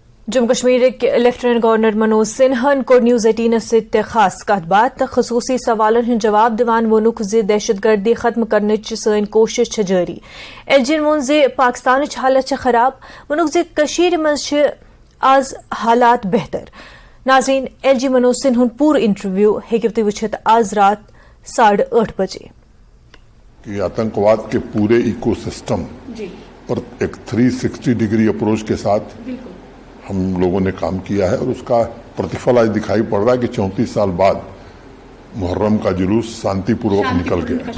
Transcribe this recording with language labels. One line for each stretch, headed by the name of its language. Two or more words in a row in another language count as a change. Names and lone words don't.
Kashmiri: جموں کشمیر
English: Lieutenant Governor
Kashmiri: منوج سنہن کو نیوز 18 سۭتۍ خاص کتھ باتھ خصوصی سوالن ہند جواب دِوان وونُکھ زِ دہشت گردی ختم کرنٕچ سٲنۍ کوشش چھِ جٲری۔ ایل جی ووٚن زِ پاکستانٕچ حالت چھےٚ خراب، ووٚنُکھ زِ کٔشیٖرِ منٛز چھِ آز حالات بہتر۔ ناظرین، ایل جی منوج سنہا ہُنٛد پوٗرٕ انٹرویو ہیٚکِو تُہۍ وٕچھِتھ آز رات 8:30 بجے۔
Hindi: कि आतंकवाद के पूरे इको सिस्टम पर एक 360
English: degree approach
Hindi: के साथ हम लोगों ने काम किया है, और इसका प्रतिफल आज दिखाई पड़ रहा है कि 34 साल बाद मुहर्रम का जुलूस शांतिपूर्वक निकल गया.